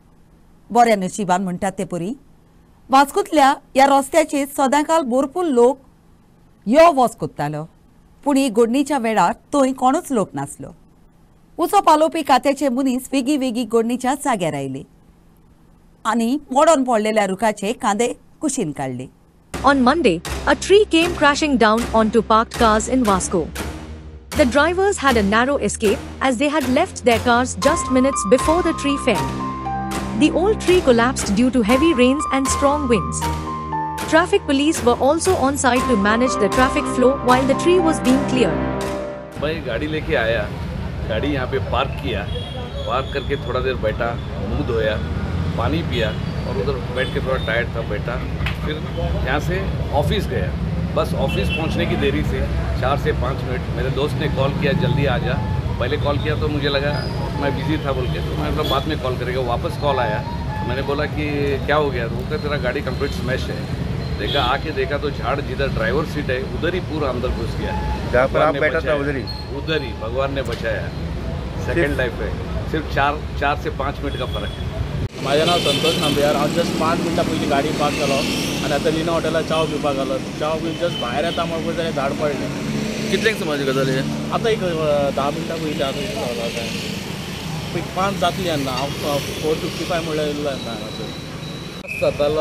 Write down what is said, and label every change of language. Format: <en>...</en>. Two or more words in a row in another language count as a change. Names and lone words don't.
<kok>बऱ्या नशिबान म्हणटात ते परी वास्कोंतल्या ह्या रस्त्याचेर सदांकाल भरपूर लोक यो वच कोत्तालो, पूण ही घडणीच्या वेळार थंय कोणूच लोक नासलो. उजो पालोवपी खात्याचे मनीस वेगी वेगी घडणीच्या जाग्यार आयले आनी मोडोन पडलेल्या रुखाचे कांदे कुशीन काडले.</kok> <en>On Monday, a tree came crashing down onto parked cars in Vasco. The drivers had a narrow escape as they had left their cars just minutes before the tree fell. The old tree collapsed due to heavy rains and strong winds. Traffic police were also on site to manage the traffic flow while the tree was being cleared.</en> <hi>मैं गाड़ी लेके आया, गाड़ी यहाँ पे पार्क किया, पार्क करके थोड़ा देर बैठा, मुंह धोया, पानी पिया और उधर बैठ के थोड़ा टायर्ड था बैठा. फिर यहाँ से ऑफिस गया. बस ऑफिस पहुँचने की देरी से 4 से 5 मिनट मेरे दोस्त ने कॉल किया जल्दी आ जा. पहले कॉल किया तो मुझे लगा मैं बिजी था बोल के, तो मैं बाद में कॉल करेगा. वापस कॉल आया तो मैंने बोला कि क्या हो गया, तो वो कहता तेरा गाड़ी</hi> <en>complete smash</en> <hi>है। देखा तो झाड़ जिधर ड्राइवर सीट है उधर ही पूरा अंदर घुस गया। जहाँ पर आप बैठा था उधर ही भगवान ने बचाया।</hi> <en>second life</en> <hi>है, सिर्फ 4 से 5 मिनट का फरक है।</hi> <kok>माझे नाव संतोष नांबियार। हांव जस्ट 5 मिनटां पयलीं गाडी पार्क केलो आनी आतां लिना हॉटेलार चाव पिवपाक गेलो। चाव पिवन जस्ट भायर येता म्हणून जाल्यार झाड पडलें। कितल्यांक सुमार गजाल हे? आतां एक 10 मिनटां पयलीं आतां 5 जातली तेन्ना हांव 4:55 म्हणल्यार येयल्लो तेन्ना हांगासर जातालो।</kok>